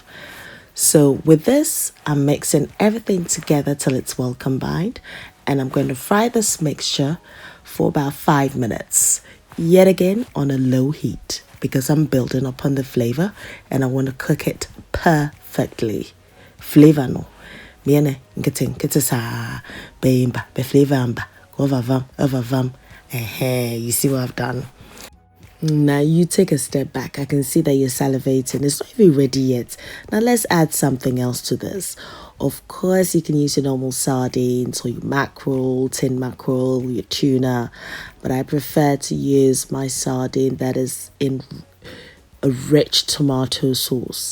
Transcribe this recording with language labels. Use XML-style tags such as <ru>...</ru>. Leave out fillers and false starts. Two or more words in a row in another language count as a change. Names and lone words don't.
<en>So with this, I'm mixing everything together till it's well combined, and I'm going to fry this mixture for about 5 minutes, yet again on a low heat, because I'm building upon the flavor and I want to cook it perfectly. Flavor no. Miene, nketing, ketesa, beimba, be flavor amba, over vam. You see what I've done? Now you take a step back. I can see that you're salivating. It's not even ready yet. Now let's add something else to this. Of course, you can use your normal sardines or your mackerel, tin mackerel, your tuna, but I prefer to use my sardine that is in a rich tomato sauce.</en>